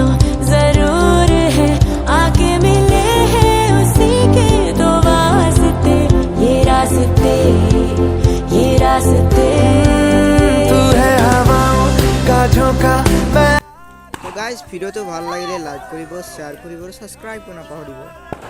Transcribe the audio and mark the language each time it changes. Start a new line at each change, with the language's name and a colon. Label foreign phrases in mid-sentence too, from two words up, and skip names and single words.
Hindi: जरूर है आगे मिले हैं उसी के दो वास्ते ये रास्ते तू है हवाओं का झोंका मैं
Assamese: তো গাইজ ভিডিওটো ভাল লাগিলে লাইক কৰিব শ্বেয়াৰ কৰিব আৰু ছাবস্ক্ৰাইব কৰিব নাপাহৰিব